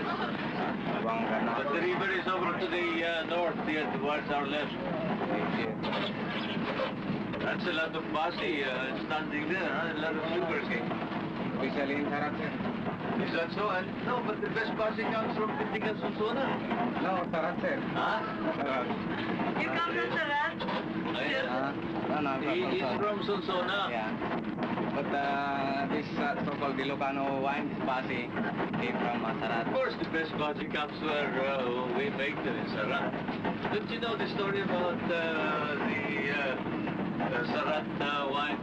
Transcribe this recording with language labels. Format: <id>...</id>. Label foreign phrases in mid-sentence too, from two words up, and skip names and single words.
<en>Zamboanga But the river is over to the north, here towards our left. That's a lot of basi standing there, huh? A lot of sugarcane. Especially in Sarat, sir. Is that so? No, but the best basi comes from Pintingan, Susuna. No, Sarat, sir. Huh? Sarat. You come from Sarat? He is from Susuna. Yeah. But this so-called Ilocano wine, this basi, came from Sarat. Of course, the best basi comes where we make them in Sarat. Don't you know the story about the Sarat wine?</en>